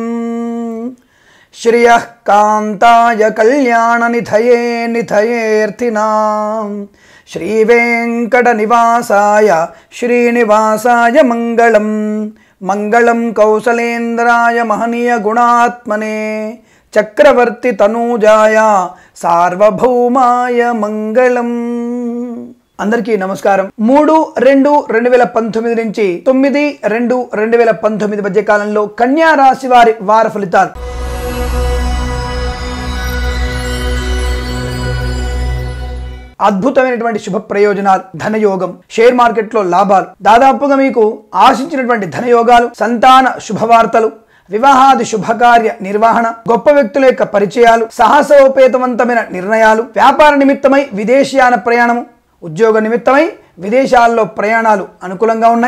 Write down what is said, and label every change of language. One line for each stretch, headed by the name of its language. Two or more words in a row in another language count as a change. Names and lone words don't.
Sanskrit: श्रियः कांताय कल्याणनिधये निधयेऽर्थिनां श्रीवेंकटनिवासाय श्रीनिवासाय मंगलम मंगलम कौसलेन्द्राय महनीय गुणात्मने चक्रवर्ती तनूजाय सार्वभौमाय मंगलम।
Telugu: అందరికీ నమస్కారం। 3-2-2019 నుంచి 9-2-2019 మధ్య కాలంలో కన్యా రాశి వారి వార ఫలితాలు। అద్భుతమైనటువంటి శుభ ప్రయోజనాలు, ధనయోగం,
English: share market
Telugu: లో లాభాలు, దాదాపుగా మీకు ఆశించినటువంటి ధనయోగాలు, సంతాన శుభవార్తలు, వివాహాది శుభకార్య నిర్వహణ, గొప్ప వ్యక్తుల యొక్క పరిచయాలు, సాహసోపేతవంతమైన నిర్ణయాలు, వ్యాపార నిమిత్తమై విదేశీయాన ప్రయాణము, ఉద్యోగ నిమిత్తమై విదేశాల్లో ప్రయాణాలు అనుకూలంగా ఉన్నాయి।